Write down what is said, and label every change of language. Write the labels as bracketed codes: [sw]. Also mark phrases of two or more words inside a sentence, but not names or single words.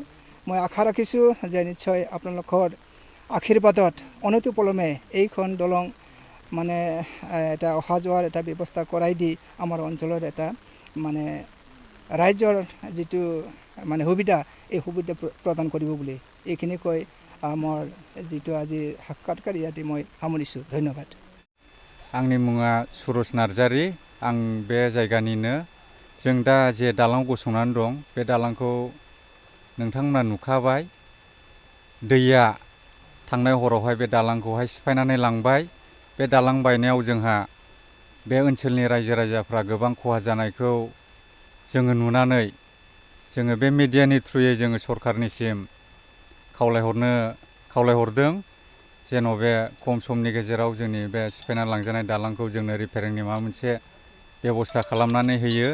[as] মই আশা ৰাখিছোঁ যে নিশ্চয় আপোনালোকৰ আশীৰ্বাদত অনতিপলমে এইখন দলং মানে এটা অহা যোৱাৰ এটা ব্যৱস্থা কৰাই দি আমাৰ অঞ্চলৰ এটা মানে ৰাইজৰ যিটো মানে সুবিধা, এই সুবিধা প্ৰদান কৰিব বুলি এইখিনি কৈ মোৰ যিটো আজিৰ সাক্ষাৎকাৰ ইয়াতে মই সামৰিছোঁ। ধন্যবাদ। [brx] आंनि मुङा सुरज नार्जारी। आं बे जायगानिनो। जों दा जे दालां गसंनानै दं, बे दालांखौ नोंथांमोना नुखाबाय। दैया थांनाय हरावहाय बे दालांखौहाय सिफायनानै लांबाय। बे दालां बायनायाव जोंहा बे ओनसोलनि रायजो राजाफ्रा गोबां खहा जानायखौ जोङो नुनानै जोङो बे मिडियानि थ्रुयै जोङो सरकारनिसिम खावलायहरदों जेन' बे खम समनि गेजेराव जोंनि बे सिफायना लांजानाय दालांखौ जोंनो रिपेयारिंनि माबा मोनसे बेबस्था खालामनानै होयो।